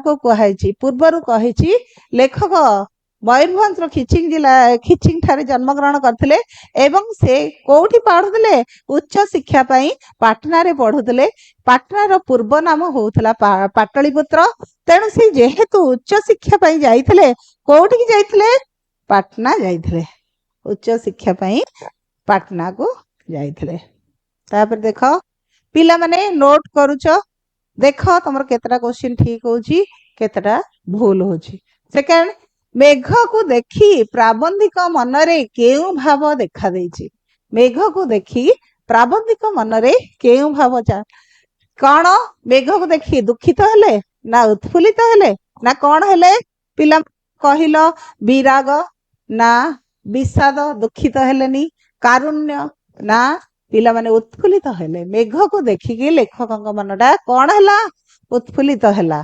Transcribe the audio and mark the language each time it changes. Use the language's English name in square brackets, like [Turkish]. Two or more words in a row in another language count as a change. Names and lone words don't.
[Odia] କୁ କହାଇଛି ପୂର୍ବରୁ କହିଛି ଲେଖକ ମୟୂରଭଞ୍ଜ ଖିଚିଂ ଜିଲ୍ଲା ଖିଚିଂ ଠାରେ ଜନ୍ମଗ୍ରହଣ କରିଥିଲେ ଏବଂ ସେ କୋଉଠି ପଢୁଥିଲେ ଉଚ୍ଚ ଶିକ୍ଷା ପାଇଁ ପାଟନା ରେ ପଢୁଥିଲେ ପାଟନା ର ପୂର୍ବ ନାମ ହେଉଥିଲା ପାଟଳିପୁତ୍ର ତେଣୁ ସେ ଯେହେତୁ ଉଚ୍ଚ ଶିକ୍ଷା ପାଇଁ ଯାଇଥିଲେ କୋଉଠି କି ଯାଇଥିଲେ ପାଟନା ଯାଇଥିଲେ ଉଚ୍ଚ ଶିକ୍ଷା ପାଇଁ ପାଟନା କୁ ଯାଇଥିଲେ। ତା'ପରେ ଦେଖ ପିଲା ମାନେ ନୋଟ କରୁଛ, ଦେଖ ତୁମର କେତେଟା କ୍ୱେଶ୍ଚନ ଠିକ ହେଉଛି କେତେଟା ଭୁଲ ହେଉଛି। सेकंड, ମେଘ କୁ ଦେଖି ପ୍ରାବନ୍ଧିକ ମନରେ କେଉଁ ଭାବ ଦେଖା ଦେଇଛି। ମେଘ କୁ ଦେଖି ପ୍ରାବନ୍ଧିକ ମନରେ କେଉଁ ଭାବ କଉଣ? ମେଘ କୁ ଦେଖି ଦୁଃଖିତ ହେଲେ ନା ଉତ୍ଫୁଲ୍ଲିତ ହେଲେ ନା କଉଣ ହେଲେ ପିଲା କହିଲ? ବିରାଗ ନା ବିଷାଦ? ଦୁଃଖିତ ହେଲେନି କାରୁଣ୍ୟ ନା ପିଲା ମାନେ ଉତ୍ଫୁଲ୍ଲିତ ହେଲେ। ମେଘ କୁ ଦେଖିକି ଲେଖକ ମନଟା କଉଣ ହେଲା? ଉତ୍ଫୁଲ୍ଲିତ ହେଲା।